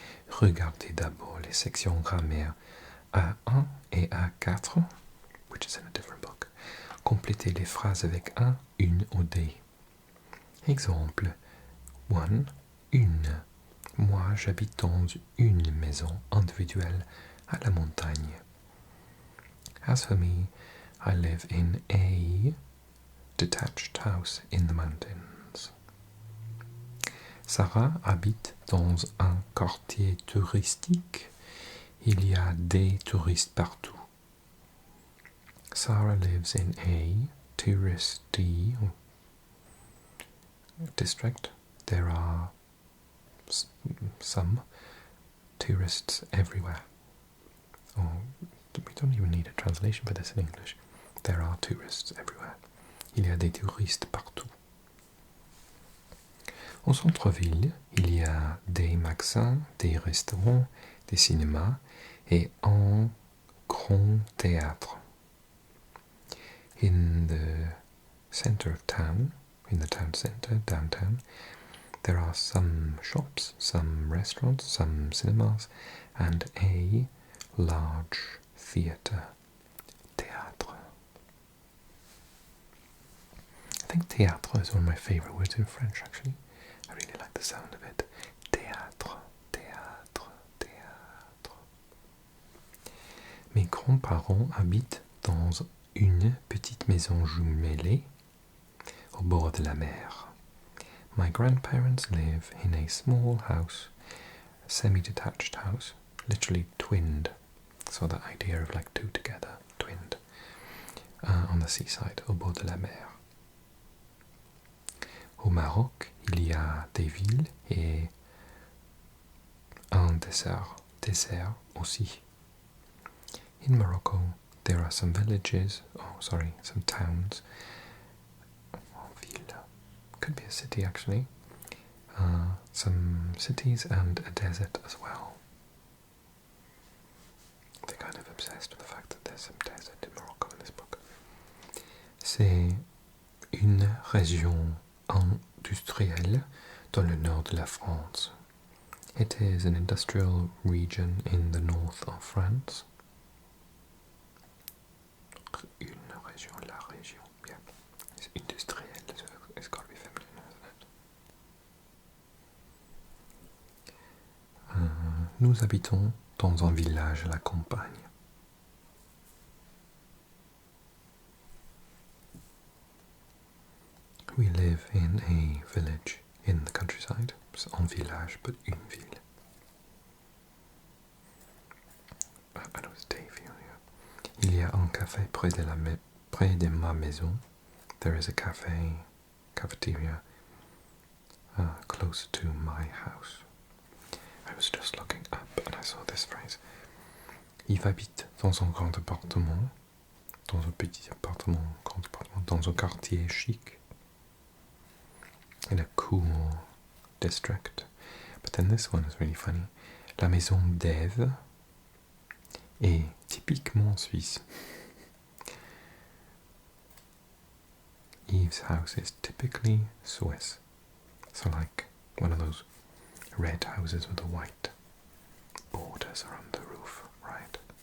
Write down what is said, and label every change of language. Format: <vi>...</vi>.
<fr>Regardez d'abord les sections grammaire A1 et A4,</fr> <en>which is in a different book.</en> <fr>Complétez les phrases avec un, une ou des. Exemple 1. Une. Moi, j'habite dans une maison individuelle à la montagne.</fr> <en>As for me, I live in a detached house in the mountains.</en> <fr>Sarah habite dans un quartier touristique. Il y a des touristes partout.</fr> <en>Sarah lives in a touristy district. There are some tourists everywhere. Oh, we don't even need a translation for this in English. There are tourists everywhere.</en> <fr>Il y a des touristes partout. Au centre-ville, il y a des magasins, des restaurants, des cinémas et un grand théâtre.</fr> <en>In the center of town, in the town center, downtown, there are some shops, some restaurants, some cinemas, and a large theatre. Théâtre. I think théâtre is one of my favorite words in French, actually. I really like the sound of it.</en> <fr>Théâtre, théâtre, théâtre. Mes grands-parents habitent dans une petite maison jumelée au bord de la mer.</fr> <en>My grandparents live in a small house, a semi-detached house, literally twinned. So that idea of like two together, twinned, the seaside,</en> <fr>au bord de la mer. Au Maroc, il y a des villes et un désert aussi.</fr> <en>In Morocco, there are some villages, some towns. Ville could be a city actually. Some cities and a desert as well. They're kind of obsessed with the fact that there's some desert in Morocco in this book.</en> <fr>C'est une région industrielle dans le nord de la France.</fr> <en>It is an industrial region in the north of France.</en> <fr>Une région, la région, yeah.</fr> <en>It's industriel, so it's got to be feminine, hasn't it?</en> <fr>Nous habitons dans un village à la campagne.</fr> <en>We live in a village in the countryside. It's un village, but une ville. I know it's Dave here.</en> <fr>Il y a un café près de ma maison.</fr> <en>There is a cafeteria close to my house. I was just looking up and I saw this phrase.</en> <fr>Yves habite dans un grand appartement, dans un petit appartement, dans un quartier chic,</fr> <en>in a cool district. But then this one is really funny.</en> <fr>La maison d'Ève est typiquement suisse.</fr> <en>Yves' house is typically Swiss. So like one of those red houses with the white borders around the roof, right?</en>